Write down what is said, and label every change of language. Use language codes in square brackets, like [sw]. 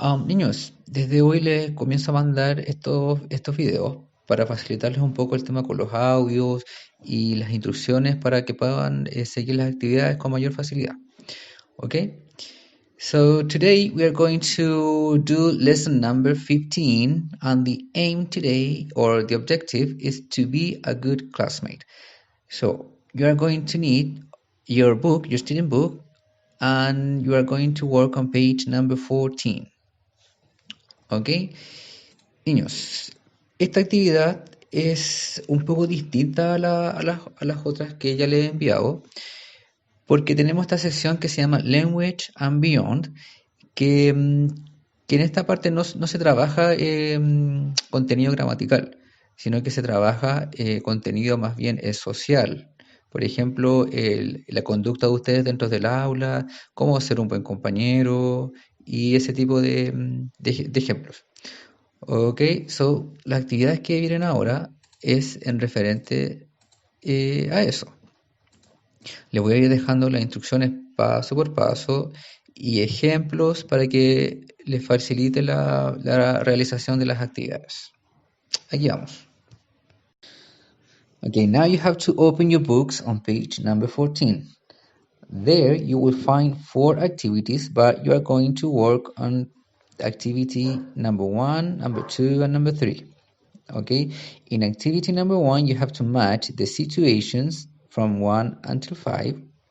[es] Niños, desde hoy les comienzo a mandar estos videos para facilitarles un poco el tema con los audios y las instrucciones para que puedan seguir las actividades con mayor facilidad. Okay? [en] So today we are going to do lesson number 15, and the aim today, or the objective, is to be a good classmate. So you are going to need your book, your student book, and you are going to work on page number 14. ¿Ok? [es] Niños, esta actividad es un poco distinta a las otras que ya les he enviado, porque tenemos esta sección que se llama Language and Beyond, que, que en esta parte no se trabaja contenido gramatical, sino que se trabaja contenido más bien social. Por ejemplo, la conducta de ustedes dentro del aula, cómo ser un buen compañero y ese tipo de ejemplos. Ok, so las actividades que vienen ahora es en referente a eso. Les voy a ir dejando las instrucciones paso por paso y ejemplos para que les facilite la realización de las actividades. Aquí vamos. [en] Okay, now you have to open your books on page number 14. There you will find 4 activities, but you are going to work on activity number 1, number 2, and number 3. Okay, in activity number 1, you have to match the situations from 1 until 5.